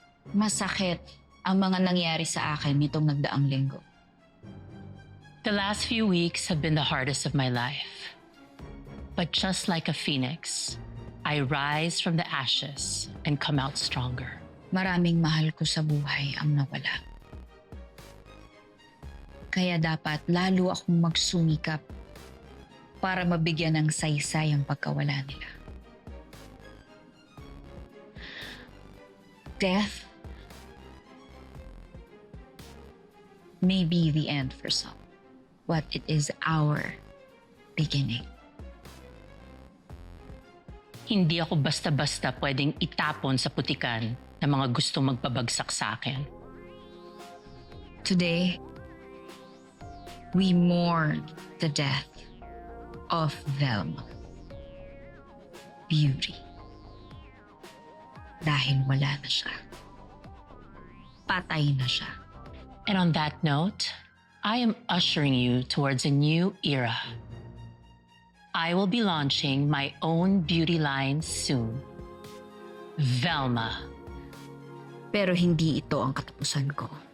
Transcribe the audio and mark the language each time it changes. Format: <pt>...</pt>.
<tl>Masakit ang mga nangyari sa akin nitong nagdaang linggo.</tl> <en>The last few weeks have been the hardest of my life. But just like a phoenix, I rise from the ashes and come out stronger.</en> <tl>Maraming mahal ko sa buhay ang nawala. Kaya dapat lalo akong magsumikap para mabigyan ng saysay ang pagkawala nila.</tl> <en>Death may be the end for some, but it is our beginning.</en> <tl>Hindi ako basta-basta pwedeng itapon sa putikan ng mga gustong magpabagsak sa akin.</tl> <en>Today, we mourn the death of Velma. Beauty.</en> <tl>Dahil wala na siya. Patay na siya.</tl> <en>And on that note, I am ushering you towards a new era. I will be launching my own beauty line soon. Velma.</en> <tl>Pero hindi ito ang katapusan ko.</tl>